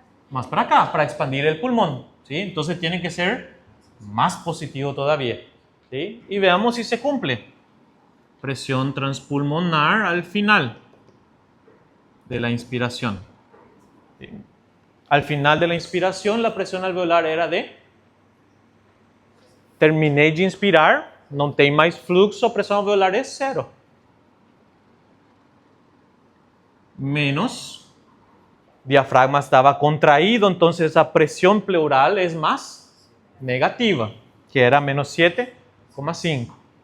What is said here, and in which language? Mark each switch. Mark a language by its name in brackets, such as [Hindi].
[Spanish] Más para acá, para expandir el pulmón. ¿Sí? Entonces tiene que ser más positivo todavía. ¿Sí? Y veamos si se cumple. Presión transpulmonar al final de la inspiración. ¿Sí? Al final de la inspiración, la presión alveolar era de... [Portuguese] Terminei de inspirar, não tem mais fluxo, a pressão alveolar é 0. [Spanish] menos diafragma estaba contraído, entonces la presión pleural es más negativa, que era menos 7,5.